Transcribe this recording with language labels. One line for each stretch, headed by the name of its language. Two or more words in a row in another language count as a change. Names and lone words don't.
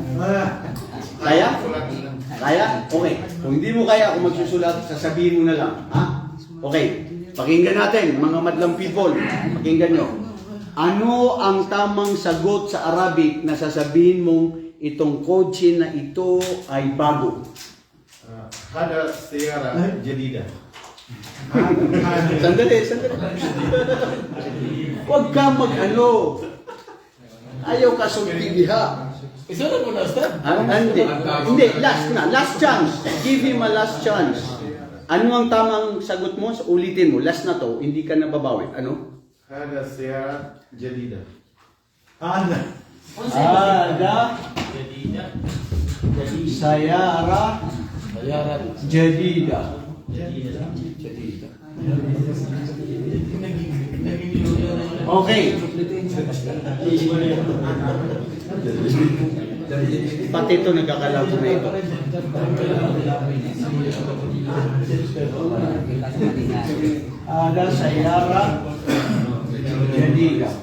Filipino: Kaya? Kaya? Okay. Kung hindi mo kaya, kung magsusulat, sasabihin mo na lang. Ha? Okay. Pakinggan natin, mga madlang people. Pakinggan nyo. Ano ang tamang sagot sa Arabic na sasabihin mong itong kotse na ito ay bago?
Arabic: هذا سيارة جديدة.
Filipino: Sandali. Huwag ka mag-ano.
Cebuano: Ayaw ka sultigiha.
Filipino: Isulat mo na, Ustad. Hindi,
English: last chance. Give him a last chance.
Filipino: Ano ang tamang sagot mo? Ulitin mo, last na to, hindi ka nababawi. Ano?
Arabic: هذا سيارة جديدة. هذا سيارة جديدة.
Filipino: Okay. Pati ito nagkakalabo na ito.
Arabic: هذا سيارة جديدة.